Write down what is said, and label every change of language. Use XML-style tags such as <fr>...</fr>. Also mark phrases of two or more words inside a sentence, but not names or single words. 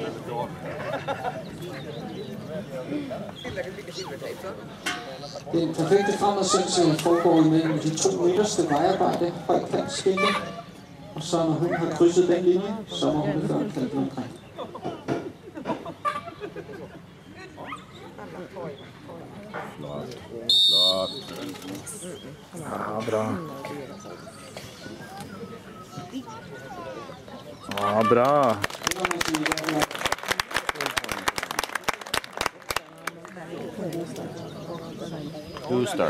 <da>Den perfekte fremmedsendelse foregår imellem de 2 midterste vejarbejde, højkantskilte. Og så når hun har krydset den linje, så må hun gøre en kant omkring. Flot. Ja, bra. Ja, bra.</da> <en>You start.</en>